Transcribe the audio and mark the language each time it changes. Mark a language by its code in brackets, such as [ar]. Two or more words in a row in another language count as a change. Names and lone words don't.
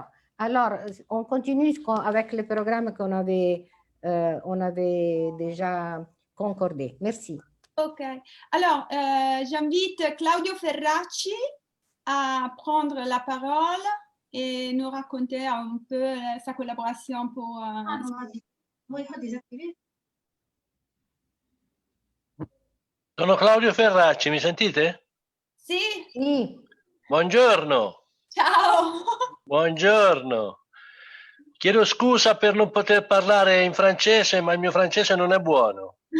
[fr] Alors, on continue avec le programme qu'on avait déjà concordé. Merci. Ok. Alors, j'invite Claudio Ferracci à prendre la parole et nous raconter un peu sa collaboration pour... [it] Sono Claudio Ferracci, mi sentite? Sì. Sì. Buongiorno. Ciao. Buongiorno. Chiedo scusa per non poter parlare in francese, ma il mio francese non è buono.